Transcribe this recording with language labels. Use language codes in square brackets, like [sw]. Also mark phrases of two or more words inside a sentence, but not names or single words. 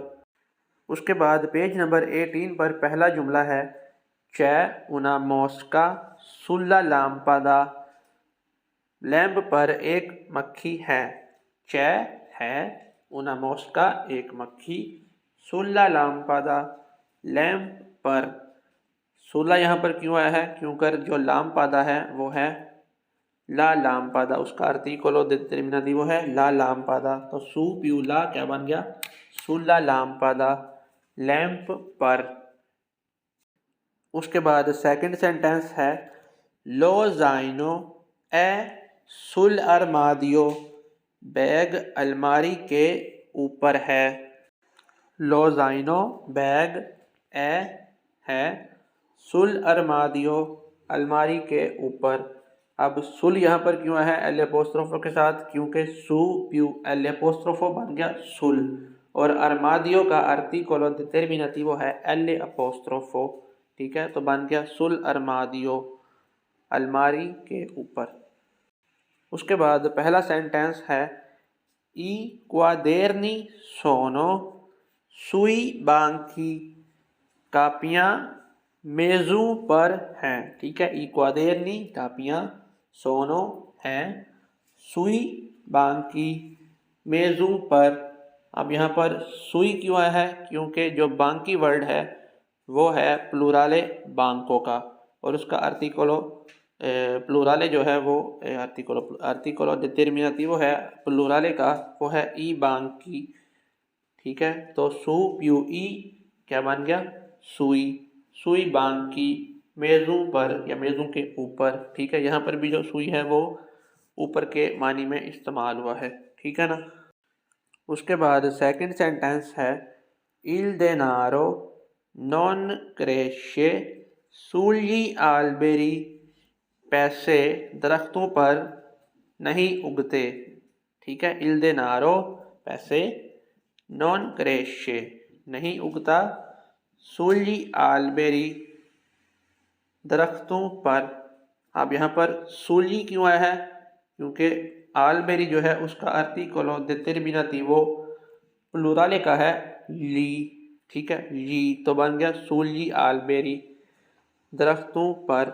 [hi] उसके बाद [en] page number [hi] 18 पर पहला जुमला है [it] c'è una mosca sulla lampada, [hi] लैंप पर एक मक्खी है। c'è है, [it] una mosca [hi] एक मक्खी, [it] sulla lampada [hi] लैंप पर। सुला यहाँ पर क्यों आया है, क्योंकि जो लामपादा है वो है [it] la lampada, [hi] उसका [en] article determinative [hi] है [it] la lampada, [hi] तो [it] su più la [hi] क्या बन गया [it] sulla lampada [hi] लैंप पर। उसके बाद [en] second sentence [hi] है [it] lo zaino è sul armadio, [hi] बैग अलमारी के ऊपर है। [it] lo zaino [hi] बैग, ए है, [it] sul armadio [hi] अलमारी के ऊपर। अब सुल यहाँ पर क्यों है [it] elle apostrofo [hi] के साथ, क्योंकि [it] su più elle apostrofo [hi] बन गया सुल, और armadio का [en] article determinative [hi] है [it] elle apostrofo, [hi] ठीक है, तो बन गया [it] sul armadio [hi] अलमारी के ऊपर। उसके बाद पहला सेंटेंस है [it] i quaderni sono sui banchi, [hi] कापियाँ मेज़ों पर हैं, ठीक है। [it] i quaderni [hi] कापियाँ, sono हैं, [it] sui banchi [hi] मेज़ों पर। अब यहाँ पर सुई क्यों आया है, क्योंकि जो बांकी वर्ड है वो है [it] plurale banco [hi] का, और उसका [it] articolo plurale [hi] जो है वो [it] articolo determinativo [hi] है प्लूराले का, वो है [it] i banchi, [hi] ठीक है। तो [it] su più i [hi] क्या बन गया सुई, [it] sui banchi [hi] मेज़ों पर या मेज़ों के ऊपर, ठीक है। यहाँ पर भी जो सुई है वो ऊपर के मानी में इस्तेमाल हुआ है, ठीक है ना। उसके बाद [en] second sentence [hi] है [it] il denaro non cresce sugli alberi, [hi] पैसे दरख्तों पर नहीं उगते, ठीक है। [it] il denaro [hi] पैसे, [it] non cresce [hi] नहीं उगता, [it] sugli alberi [hi] दरख्तों पर। अब यहाँ पर सूली क्यों आया है? क्योंकि आलबेरी जो है उसका [en] article determinative [hi] वो प्लूराले का है ली, ठीक है, ली, तो बन गया [it] sugli alberi [hi] दरख्तों पर।